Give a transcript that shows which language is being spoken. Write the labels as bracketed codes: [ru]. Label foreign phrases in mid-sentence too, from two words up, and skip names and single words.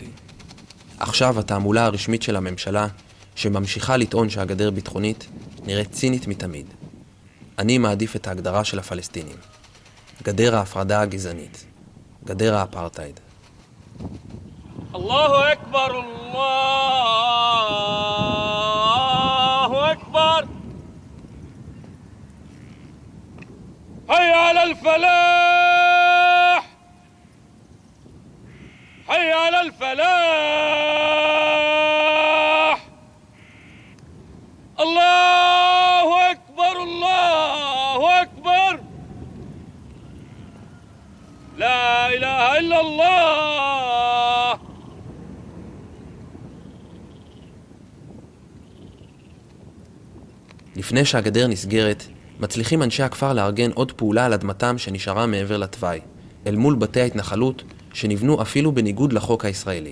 [he] עכשיו התעמולה הרשמית של הממשלה, שממשיכה לטעון שהגדר ביטחונית, נראית צינית מתמיד. אני מעדיף את ההגדרה של הפלסטינים. גדר ההפרדה הגזענית. גדר האפרטהייד. [ar] الله أكبر، الله أكبر. حي على الفلاح حي على الفلاح الله أكبر الله أكبر لا إله إلا الله. [he] לפני שהגדר נסגרת, מצליחים אנשי הכפר לארגן עוד פעולה על אדמתם שנשארה מעבר לתוואי, אל מול בתי ההתנחלות שנבנו אפילו בניגוד לחוק הישראלי.